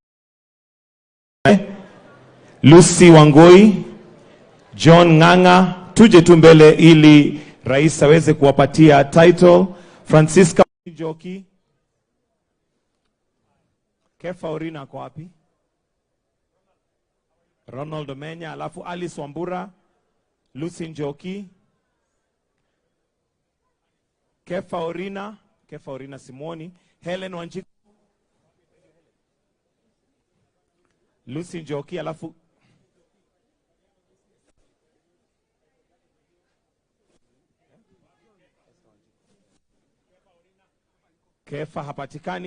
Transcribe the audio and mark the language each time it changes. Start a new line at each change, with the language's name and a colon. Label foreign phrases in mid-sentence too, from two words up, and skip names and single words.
Swahili: Lucy Wangoi, John Nganga, tuje tu mbele ili rais aweze kuwapatia title. Francisca Njoki, Kefa Orina kwa wapi? Ronald Omenya, alafu Alice Wambura, Lucy Njoki, Kefa Orina Simoni, Helen Wanjiku, Lucy Njoki, alafu Kefa hapatikani.